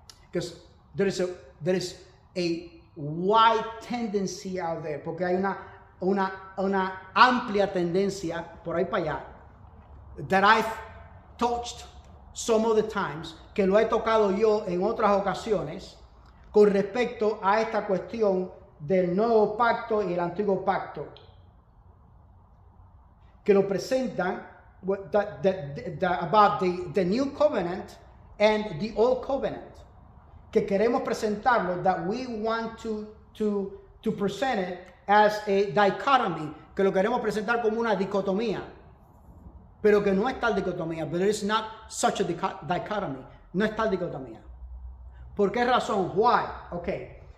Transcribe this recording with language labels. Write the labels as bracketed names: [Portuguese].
[English] Because there is a wide tendency out there. [Spanish] Porque hay una amplia tendencia por ahí para allá. [English] That I've touched some of the times. [Spanish] Que lo he tocado yo en otras ocasiones. Con respecto a esta cuestión del nuevo pacto y el antiguo pacto. Que lo presentan about the new covenant and the old covenant, que queremos presentarlo, that we want to present it as a dichotomy, que lo queremos presentar como una dicotomía, pero que no es tal dicotomía, but there is not such a dichotomy, no es tal dicotomía. ¿Por qué razón? Why? Okay.